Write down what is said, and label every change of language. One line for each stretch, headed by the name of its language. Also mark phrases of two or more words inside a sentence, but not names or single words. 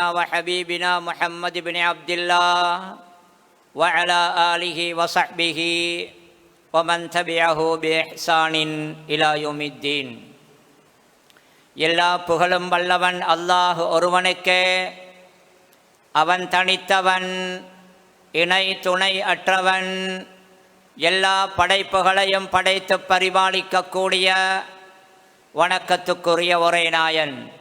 Arabic: وحبيبنا محمد بن عبد الله وعلى آله وصحبه ومن تبعه بإحسان إلى يوم الدين.
Tamil: எல்லா புகழும் வல்லவன் அல்லாஹ் ஒருவனுக்கே. அவன் தனித்தவன், இணை துணை அற்றவன். எல்லா படைப்புகளையும் படைத்து பரிபாலிக்கக்கூடிய வணக்கத்துக்குரிய ஒரே நாயன்.